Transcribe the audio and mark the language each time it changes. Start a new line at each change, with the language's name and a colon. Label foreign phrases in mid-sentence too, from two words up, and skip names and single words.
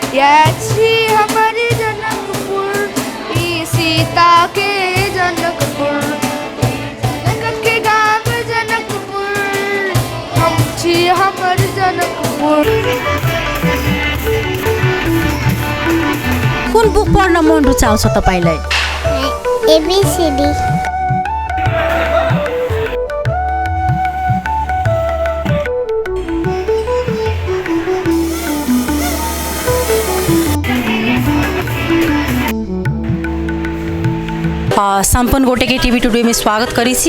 Maithili: छी हमारी जनकपुर ई सीता के जनकपुर जनक के गाँव जनकपुर हम छी हमर जनकपुर।
Nepali: कुन बुक पढ्न मन रुचाउँछ तपाईलाई?
English: ABCD।
Maithili: संपन्न गोटे के टीवी टुडे में स्वागत करी छी।